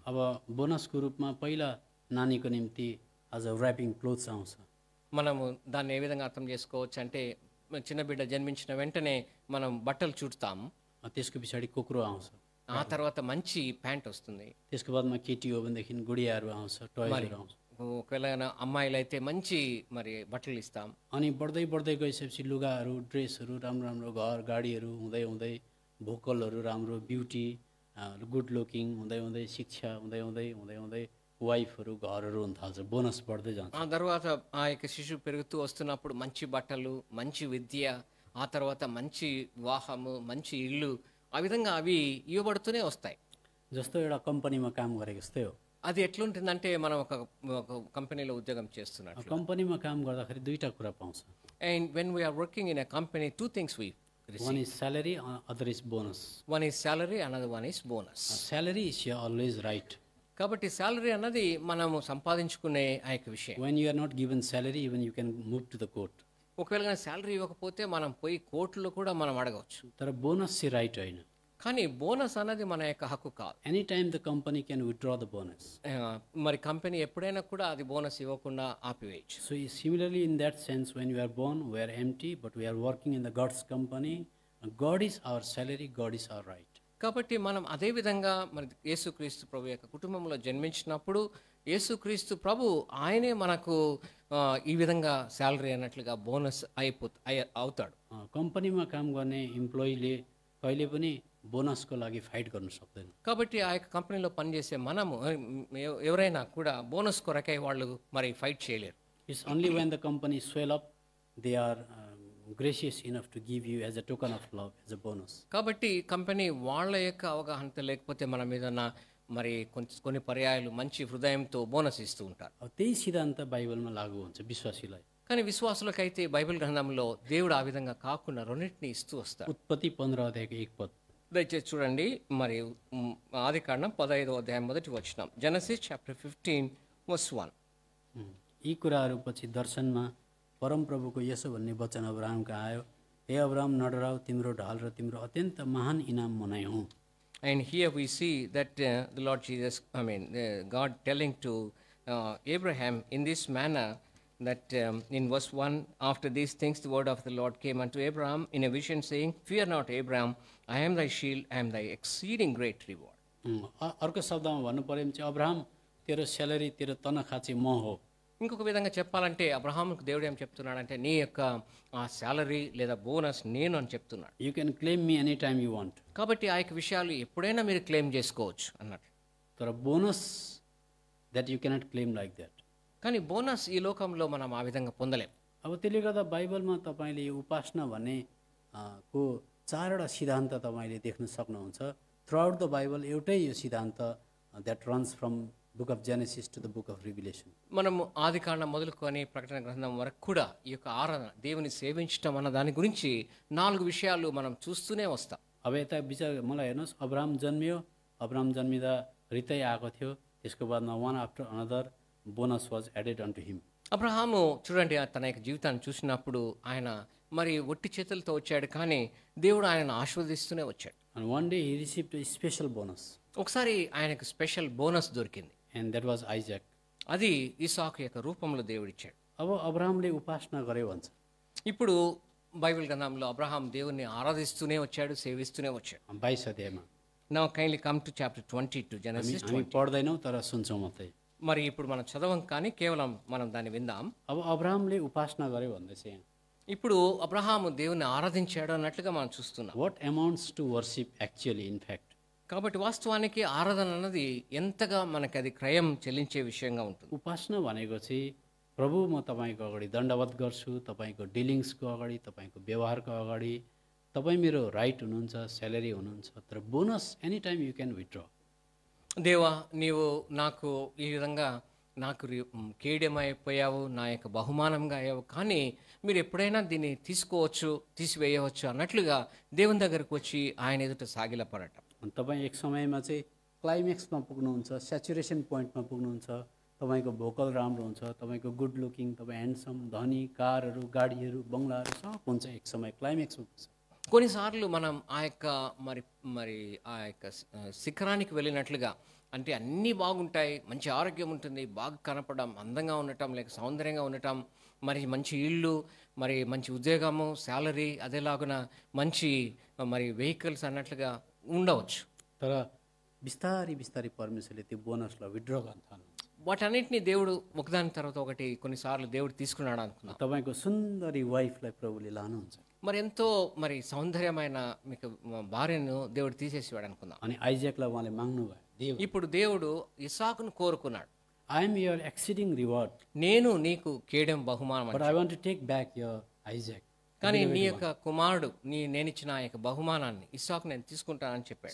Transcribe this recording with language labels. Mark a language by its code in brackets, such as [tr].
[ne] अब बोनसको रूपमा पहिला नानीको निम्ति आज ऱ्यापिङ क्लोथ्स आउँछ। [te] మనము దాన్ని ఏ విధంగా అర్థం చేసుకోవచ్చు అంటే చిన్న బిడ్డ జన్మించిన వెంటనే మనం బట్టలు చుడతాము. [ne] त्यसको पछाडि कोक्रो आउँछ। [te] ఆ తర్వాత మంచి ప్యాంట్ వస్తుంది. [ne] त्यसको बादमा केटी हो भनेदेखि गुडियाहरू आउँछ, टोयजहरू आउँछ। [te] ఒకవేళ అమ్మాయిలు అయితే మంచి మరి బట్టలు ఇస్తాం. [ne] अनि बढ्दै बढ्दै गइसकेपछि लुगाहरू, ड्रेसहरू, राम्रो राम्रो घर गाडीहरू हुँदै हुँदै भोकलहरू राम्रो, ब्युटी, गुड लुकिङ हुँदै हुँदै शिक्षा हुँदै हुँदै हुँदै हुँदै वाइफहरू, घरहरू हुन थाल्छ। बोनस बढ्दै जान्छ। [te] ఆ తర్వాత ఆ యొక్క శిశువు పెరుగుతూ వస్తున్నప్పుడు మంచి బట్టలు, మంచి విద్య, ఆ తర్వాత మంచి వివాహము, మంచి ఇల్లు, ఆ విధంగా అవి ఇవ్వబడుతూనే వస్తాయి. [ne] जस्तो एउटा कम्पनीमा काम गरेको जस्तै हो। [te] అది ఎట్లుంటుందంటే మనం ఒక కంపెనీలో ఉద్యోగం చేస్తున్నట్లు. [ne] कम्पनीमा काम गर्दाखेरि दुईवटा कुरा पाउँछ। [en] And when we're working in a company, 2 things we One is salary, other is bonus. one is salary, another one is bonus. Salary is always right. [te] కాబట్టి సాలరీ అన్నది మనము సంపాదించుకునే ఆ యొక్క విషయం. [en] When you are not given salary, even you can move to the court. [te] ఒకవేళ కానీ salary ఇవ్వకపోతే మనం పోయి కోర్టులో కూడా మనం అడగవచ్చు. [ne] तर बोनस चाहिँ right होइन। [te] కానీ బోనస్ అన్నది మన యొక్క హక్కు కాదు. [en] Anytime the company can withdraw the bonus. [te] మరి కంపెనీ ఎప్పుడైనా కూడా అది బోనస్ ఇవ్వకుండా ఆపివేయచ్చు. [en] So similarly in that sense, when we are born, we are empty, but we are working in the God's company. God is our salary, God is our right. [te] కాబట్టి మనం అదే విధంగా మరి యేసుక్రీస్తు ప్రభు యొక్క కుటుంబంలో జన్మించినప్పుడు యేసుక్రీస్తు ప్రభు ఆయనే మనకు ఈ విధంగా శాలరీ అన్నట్లుగా బోనస్ అవుతాడు. [ne] कम्पनीमा काम गर्ने इम्प्लोइले कहिले पनि बोनसको लागि फाइट गर्न सक्दैन। [te] కాబట్టి ఆ యొక్క కంపెనీలో పనిచేసే మనము ఎవరైనా కూడా బోనస్ కొరకై వాళ్ళు మరి ఫైట్ చేయలేరు. [en] It's only when the company swell up, they are gracious enough to give you as a token of love, as a bonus. [te] కాబట్టి కంపెనీ వాళ్ళ యొక్క అవగాహనతో లేకపోతే మన మీద మరి కొన్ని పర్యాయాలు మంచి హృదయంతో బోనస్ ఇస్తూ ఉంటారు. [ne] त्यही सिद्धान्त बाइबलमा लागू हुन्छ विश्वासीलाई। [te] కానీ విశ్వాసులకైతే బైబిల్ గ్రంథంలో దేవుడు ఆ విధంగా కాకుండా రెండింటిని ఇస్తూ వస్తాడు. [ne] उत्पत्ति 15 अध्यायको 1 पद। [te] దయచేసి చూడండి మరి ఆదికాండం 15వ అధ్యాయం మొదటి వచనం. [en] Genesis chapter 15 verse 1. [ne] यी कुराहरू पछि दर्शनमा परमप्रभुको यसो भन्ने वचन अब्राहमका आयो, हे अब्राहम नडराऊ, तिम्रो ढाल र तिम्रो अत्यन्त महान इनाम मनाइ हुँ। [en] And here we see that the Lord Jesus, God telling to Abraham in this manner that in verse 1, after these things the word of the Lord came unto Abraham in a vision saying, fear not Abraham, I am thy shield, I am thy exceeding great reward. [ne] अर्को शब्दमा भन्नु पर्यो भने चाहिँ Abraham तेरो salary तेरो तनखा चाहिँ म हो। [te] ఇంకొక విధంగా చెప్పాలంటే అబ్రహాముకు దేవుడు ఏం చెప్తున్నాడంటే నీ యొక్క శాలరీ లేదా బోనస్ నేను అని చెప్తున్నాడు. [en] You can claim me any time you want. [te] కాబట్టి ఆ యొక్క విషయాలు ఎప్పుడైనా మీరు క్లెయిమ్ చేసుకోవచ్చు అన్నట్టు. [ne] तर [en] Bonus that you cannot claim like that. [te] కానీ బోనస్ ఈ లోకంలో మనం ఆ విధంగా పొందలేం. [ne] अब त्यसले गर्दा बाइबलमा तपाईँले यो उपासना भन्ने को चारवटा सिद्धान्त तपाईँले देख्न सक्नुहुन्छ. [en] throughout the Bible [ne] एउटै यो सिद्धान्त [en] That runs from book of Genesis to the book of Revelation. [te] మనం ఆదికాండం మొదలుకొని ప్రకటన గ్రంథం వరకు కూడా ఈ యొక్క ఆరాధన దేవుని సేవించడం అన్న దాని గురించి 4 విషయాలు మనం చూస్తూనే వస్తాం. [ne] अब यता विचार मलाई हेर्नुहोस्, अब्राहम जन्मियो, अब्राहम जन्मिँदा रितै आएको थियो, त्यसको बादमा [en] One after another bonus was added on to him. [te] Abraham చూడండి తన యొక్క జీవితాన్ని చూసినప్పుడు ఆయన మరి ఒట్టి చేతులతో వచ్చాడు, కానీ దేవుడు ఆయనను ఆశీర్వదిస్తూనే వచ్చాడు. [en] And one day he received a special bonus. [te] ఒకసారి ఆయనకు స్పెషల్ బోనస్ దొరికింది. [en] And that was Isaac. [te] అది ఇసాకు యొక్క రూపంలో దేవుడు ఇచ్చాడు. [ne] अब अब्राहमले उपासना गर्यो भन्छ. [te] ఇప్పుడు బైబిల్ గ్రంథంలో అబ్రహాం దేవుణ్ణి ఆరాధిస్తూనే వచ్చాడు, సేవిస్తూనే వచ్చాడు. 22 అధ్యాయमा. [en] Now kindly come to chapter 22 Genesis 20. [ne] हामी पढ्दैनौँ तर सुन्छौँ मात्रै. [te] మరి ఇప్పుడు మనం చదవం కానీ కేవలం మనం దాన్ని విందాం. [ne] अब अब्राहमले उपासना गर्यो भन्दैछ यहाँ. [te] ఇప్పుడు అబ్రహాము దేవుణ్ణి ఆరాధించాడు అన్నట్లుగా మనం చూస్తున్నాం. [en] What amounts to worship actually in fact? [te] కాబట్టి వాస్తవానికి ఆరాధన అన్నది ఎంతగా మనకి అది క్రయం చెల్లించే విషయంగా ఉంటుంది. [ne] उपासना भनेको चाहिँ प्रभु म तपाईँको अगाडि दण्डवत गर्छु, तपाईँको डिलिङ्सको अगाडि, तपाईँको व्यवहारको अगाडि, तपाईँ मेरो राइट हुनुहुन्छ, स्यालेरी हुनुहुन्छ, तर bonus [en] Any time you can withdraw. [te] దేవా నీవు నాకు ఈ విధంగా నాకు కేడమైపోయావు, నా యొక్క బహుమానంగా అయ్యావు, కానీ మీరు ఎప్పుడైనా దీన్ని తీసుకోవచ్చు, తీసివేయవచ్చు అన్నట్లుగా దేవుని దగ్గరకు వచ్చి ఆయన ఎదుట సాగిలపడటం. [ne] तपाईँ एक समयमा चाहिँ क्लाइमेक्समा पुग्नुहुन्छ, स्याचुरेसन पोइन्टमा पुग्नुहुन्छ, तपाईँको भोकल राम्रो हुन्छ, तपाईँको गुड लुकिङ, तपाईँ ह्यान्डसम, धनी, कारहरू, गाडीहरू, बङ्गलाहरू सब हुन्छ, एक समय क्लाइमेक्समा पुग्छ. [te] కొన్నిసార్లు మనం ఆ యొక్క మరి మరి ఆ యొక్క శిఖరానికి వెళ్ళినట్లుగా, అంటే అన్నీ బాగుంటాయి, మంచి ఆరోగ్యం ఉంటుంది, బాగా కనపడడం, అందంగా ఉండటం, లేక సౌందర్యంగా ఉండటం, మరి మంచి ఇళ్ళు, మరి మంచి ఉద్యోగము, శాలరీ, అదేలాగున మంచి మరి వెహికల్స్ అన్నట్లుగా ఉండవచ్చు. [ne] तर बिस्तारै बिस्तारै परमेश्वरले त्यो बोनसलाई विथड्र गर्न थाल्नुहुन्छ. [te] వాటన్నిటిని దేవుడు ఒకదాని తర్వాత ఒకటి కొన్నిసార్లు దేవుడు తీసుకున్నాడు అనుకున్నాం. [ne] तपाईँको सुन्दरी वाइफलाई प्रभुले लानुहुन्छ. [te] మరి ఎంతో మరి సౌందర్యమైన మీకు భార్యను దేవుడు తీసేసేవాడు అనుకుందాం. [ne] अनि आइज्याकलाई उहाँले माग्नुभयो. [te] ఇప్పుడు దేవుడు ఇసాకును కోరుకున్నాడు. [en] I am your exceeding reward. [te] నేను నీకు కేడెం బహుమానం [en] But I want to take back your Isaac. [te] కానీ నీ యొక్క కుమారుడు నేనిచ్చిన ఆ యొక్క బహుమానాన్ని ఇస్సాకు నేను తీసుకుంటానని చెప్పాడు.